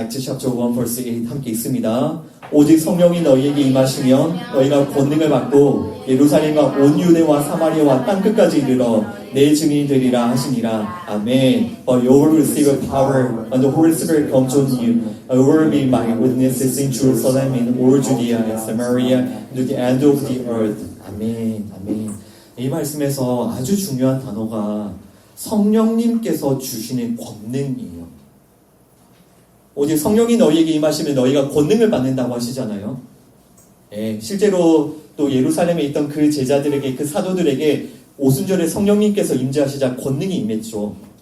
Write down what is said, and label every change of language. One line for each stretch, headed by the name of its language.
English: Acts chapter 1 verse 8
Korean: 함께 있습니다. 오직 성령이 너희에게 임하시면 너희가 권능을 받고 예루살렘과 온 유대와 사마리아와 땅끝까지 이르러 내 증인이 되리라 하시니라. 아멘.
English: But you will receive power when the Holy Spirit comes on you. You will be my witnesses in Jerusalem, in all Judea and Samaria, and to the end of the earth.
Korean: 아멘. 아멘. 이 말씀에서 아주 중요한 단어가 성령님께서 주시는 권능이에요. 오직 성령이 너희에게 임하시면 너희가 권능을 받는다고 하시잖아요. 예, 실제로 또 예루살렘에 있던 그 제자들에게, 그 사도들에게 오순절에 성령님께서 임재하시자 권능이 임했죠.